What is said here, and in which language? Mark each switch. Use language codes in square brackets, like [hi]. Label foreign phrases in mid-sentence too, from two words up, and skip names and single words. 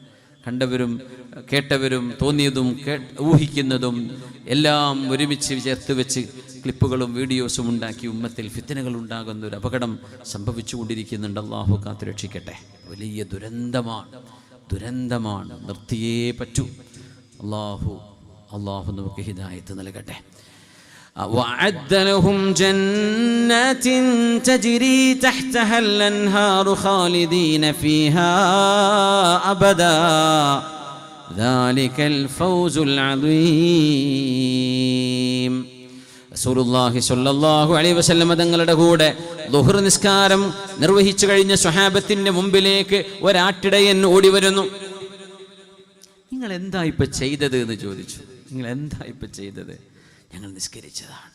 [ml] കണ്ടവരും കേട്ടവരും തോന്നിയതും ഊഹിക്കുന്നതും എല്ലാം ഒരുമിച്ച് ചേർത്ത് വെച്ച് ക്ലിപ്പുകളും വീഡിയോസും ഉണ്ടാക്കി ഉമ്മത്തിൽ ഫിത്നകൾ ഉണ്ടാകുന്ന ഒരു അപകടം സംഭവിച്ചുകൊണ്ടിരിക്കുന്നുണ്ട്. അള്ളാഹു കാത്തുരക്ഷിക്കട്ടെ. വലിയ ദുരന്തമാണ്. നിർത്തിയേ പറ്റൂ. അള്ളാഹു നമുക്ക് ഹിദായത്ത് നൽകട്ടെ. [ar] وأعد لهم جنات تجري تحتها الأنهار خالدين فيها أبدا ذلك الفوز العظيم. رسول الله صلى الله عليه وسلم [ml] തങ്ങളുടെ കൂടെ ളുഹർ നിസ്കാരം നിർവഹിച്ചു കഴിഞ്ഞ സ്വഹാബത്തിന്റെ മുമ്പിലേക്ക് ഒരാട്ടിടയൻ ഓടി വരുന്നു. നിങ്ങൾ എന്താ ഇപ്പൊ ചെയ്തത് എന്ന് ചോദിച്ചു. നിങ്ങൾ എന്താ ഇപ്പൊ ചെയ്തത്? ഞങ്ങൾ നിസ്കരിച്ചതാണ്.